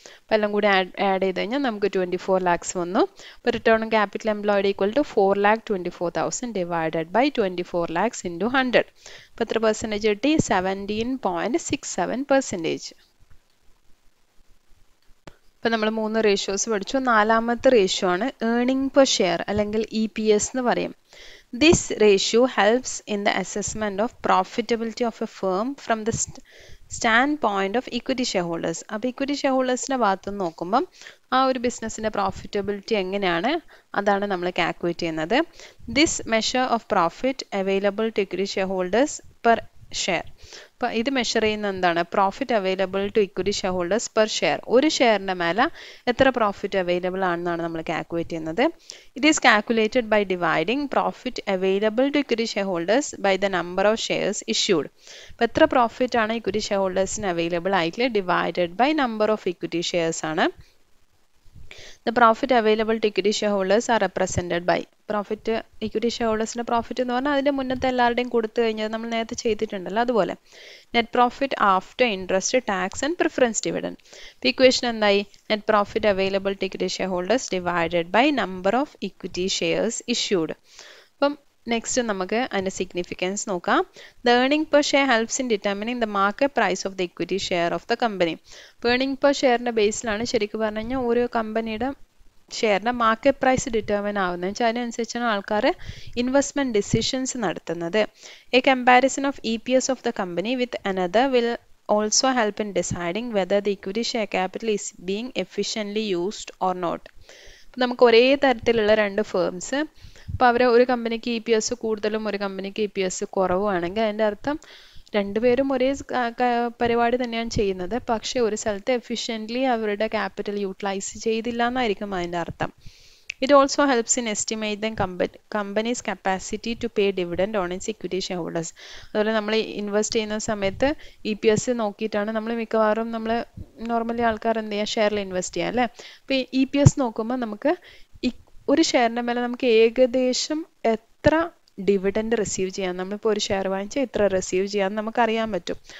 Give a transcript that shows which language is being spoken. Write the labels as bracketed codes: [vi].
[ml] അപ്പോൾ എല്ലാം കൂടി ആഡ് ചെയ്ത് കഴിഞ്ഞാൽ നമുക്ക് 24 lakhs വന്നു. അപ്പോൾ return on capital employed equal to 4,24,000 divided by 24 lakhs into 100. അപ്പോൾ എത്ര പെർസെൻറ്റേജ് കിട്ടി? 17.67%. ഇപ്പോൾ നമ്മൾ 3 റേഷ്യോസ് പഠിച്ചു. 4ാമത്തെ റേഷ്യോ ആണ് ഏർണിംഗ് പെർ ഷെയർ അല്ലെങ്കിൽ EPS എന്ന് പറയും. [en] This ratio helps in the assessment of profitability of a firm from the standpoint of equity shareholders. [ml] അപ്പോൾ ഇക്വിറ്റി ഷെയർ ഹോൾഡേഴ്സിൻ്റെ ഭാഗത്ത് നോക്കുമ്പം ആ ഒരു ബിസിനസ്സിൻ്റെ പ്രോഫിറ്റബിലിറ്റി എങ്ങനെയാണ് അതാണ് നമ്മൾ കാൽക്കുലേറ്റ് ചെയ്യുന്നത്. [en] This measure of profit available to equity shareholders per share. [ml] അപ്പോൾ ഇത് മെഷർ ചെയ്യുന്ന എന്താണ്? [en] Profit available to equity shareholders per share. [ml] ഒരു ഷെയറിൻ്റെ മേലെ എത്ര പ്രോഫിറ്റ് അവൈലബിൾ ആണെന്നാണ് നമ്മൾ കാൽക്കുലേറ്റ് ചെയ്യുന്നത്. [en] It is calculated by dividing profit available to equity shareholders by the number of shares issued. [ml] അപ്പോൾ എത്ര പ്രോഫിറ്റ് ആണ് ഇക്വിറ്റി ഷെയർ ഹോൾഡേഴ്സിന് അവൈലബിൾ ആയിട്ട് divided by number of equity shares ആണ്. [en] The profit available to equity shareholders [ml] are represented by profit equity shareholdersന്റെ profit എന്ന് പറഞ്ഞാൽ അതിന്റെ മുന്നത്തെ എല്ലാവരുടെയും കൊടുത്തു കഴിഞ്ഞാൽ നമ്മൾ നേരത്തെ ചെയ്തിട്ടുണ്ടല്ലോ അതുപോലെ net profit after interest tax and preference dividend. Equation എന്തായി? [en] Net profit available to equity shareholders divided by number of equity shares issued. [ml] അപ്പം നെക്സ്റ്റ് നമുക്ക് അതിന്റെ സിഗ്നിഫിക്കൻസ് നോക്കാം. [en] The earning per share helps in determining the market price of the equity share of the company. [ml] earning per ഷെയറിന്റെ ബേസിലാണ് ശരിക്കും പറഞ്ഞു കഴിഞ്ഞാൽ ഓരോ കമ്പനിയുടെ ഷെയറിന്റെ മാർക്കറ്റ് പ്രൈസ് ഡിറ്റർമിൻ ആവുന്നത് വെച്ചാൽ അതിനനുസരിച്ചാണ് ആൾക്കാർ ഇൻവെസ്റ്റ്മെന്റ് ഡിസിഷൻസ് നടത്തുന്നത്. [en] A comparison of EPS of the company with another will also help in deciding whether the equity share capital is being efficiently used or not. [ml] നമുക്ക് ഒരേ തരത്തിലുള്ള രണ്ട് ഫേംസ്, അപ്പോൾ അവർ ഒരു കമ്പനിക്ക് EPS കൂടുതലും ഒരു കമ്പനിക്ക് EPS കുറവുമാണെങ്കിൽ അതിൻ്റെ അർത്ഥം രണ്ടുപേരും ഒരേ പരിപാടി തന്നെയാണ് ചെയ്യുന്നത്, പക്ഷേ ഒരു സ്ഥലത്ത് എഫിഷ്യൻ്റ്ലി അവരുടെ ക്യാപിറ്റൽ യൂട്ടിലൈസ് ചെയ്തില്ല എന്നായിരിക്കും അതിൻ്റെ അർത്ഥം. [en] It also helps in estimating company's capacity to pay dividend on its equity shareholders. [ml] അതുപോലെ നമ്മൾ ഇൻവെസ്റ്റ് ചെയ്യുന്ന സമയത്ത് EPS നോക്കിയിട്ടാണ് നമ്മൾ മിക്കവാറും നമ്മൾ നോർമലി ആൾക്കാർ എന്ത് ചെയ്യുക, ഷെയറിൽ ഇൻവെസ്റ്റ് ചെയ്യുക അല്ലേ. അപ്പോൾ EPS നോക്കുമ്പോൾ നമുക്ക് ഒരു ഷെയറിൻ്റെ മേലെ നമുക്ക് ഏകദേശം എത്ര ഡിവിഡൻഡ് റിസീവ് ചെയ്യാം, നമ്മളിപ്പോൾ ഒരു ഷെയർ വാങ്ങിച്ചാൽ ഇത്ര റിസീവ് ചെയ്യാമെന്ന് നമുക്കറിയാൻ പറ്റും.